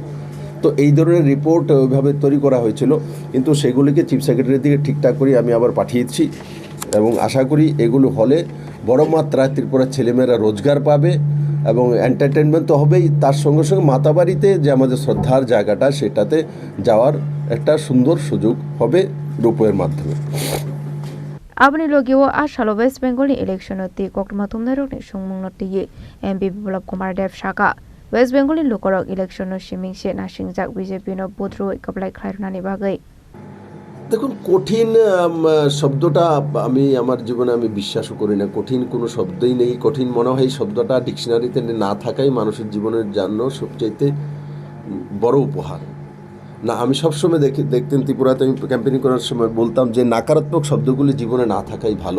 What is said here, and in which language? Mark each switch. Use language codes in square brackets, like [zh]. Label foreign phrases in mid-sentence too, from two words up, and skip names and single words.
[bn] তো এই ধরনের রিপোর্ট ওইভাবে তৈরি করা হয়েছিল, কিন্তু সেগুলিকে [en] chief secretary [bn] দিকে ঠিকঠাক করে আমি আবার পাঠিয়েছি এবং আশা করি এগুলো হলে বড় মাত্রায় ত্রিপুরার ছেলেমেয়েরা রোজগার পাবে এবং এন্টারটেনমেন্ট তো হবেই, তার সঙ্গে সঙ্গে মাতাবাড়িতে যে আমাদের শ্রদ্ধার জায়গাটা সেটাতে যাওয়ার একটা সুন্দর সুযোগ হবে রূপের মাধ্যমে। [trp] Abni logiwo ashalo West Bengal election oti koktma tumnarok ni sungmungnoti MP Biplop Kumar Dev Shaka West Bengal lokorok election no shimingse na singjak BJP no bodro kablai khlairnani bagai। [bn] দেখুন, কঠিন শব্দটা আমি আমার জীবনে আমি বিশ্বাসও করি না। কঠিন কোনো শব্দই নেই। কঠিন মনে হয় এই শব্দটা ডিকশনারিতে না থাকাই মানুষের জীবনের জন্য সবচাইতে বড় উপহার। না, আমি সবসময় দেখতেন ত্রিপুরাতে আমি ক্যাম্পেনিং করার সময় বলতাম যে নাকারাত্মক শব্দগুলি জীবনে না থাকাই ভালো।